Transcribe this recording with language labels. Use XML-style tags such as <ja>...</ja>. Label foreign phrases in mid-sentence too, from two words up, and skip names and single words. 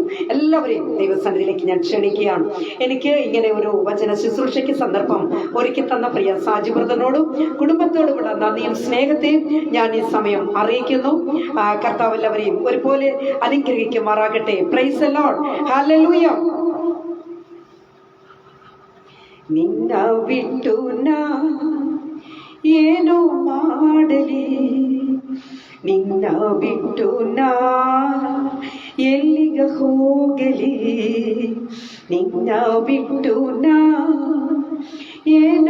<ml>എല്ലാവരെയും ദൈവസന്നിധിയിലേക്ക് ഞാൻ ക്ഷണിക്കുകയാണ്. എനിക്ക് ഇങ്ങനെ ഒരു വചന ശുശ്രൂഷയ്ക്ക് സന്ദർഭം ഒരുക്കി തന്ന പ്രിയ സാജി ബ്രദറിനോടും കുടുംബത്തോടുമുള്ള നന്ദിയും സ്നേഹത്തെയും ഞാൻ ഈ സമയം അറിയിക്കുന്നു. കർത്താവ് എല്ലാവരെയും ഒരുപോലെ അനുഗ്രഹിക്കുമാറാകട്ടെ.</ml> <en>Praise the Lord.</en> <ml>ഹല്ലേലൂയ.</ml> <kn>ನಿನ್ನ ಬಿಟ್ಟು ನಾ ಏನೋ ಮಾಡಲಿ, ನಿನ್ನ ಬಿಟ್ಟು ನಾ ಎಲ್ಲಿಗ ಹೋಗಲಿ, ನಿನ್ನ ಬಿಟ್ಟು ನಾ ಏನೋ</kn>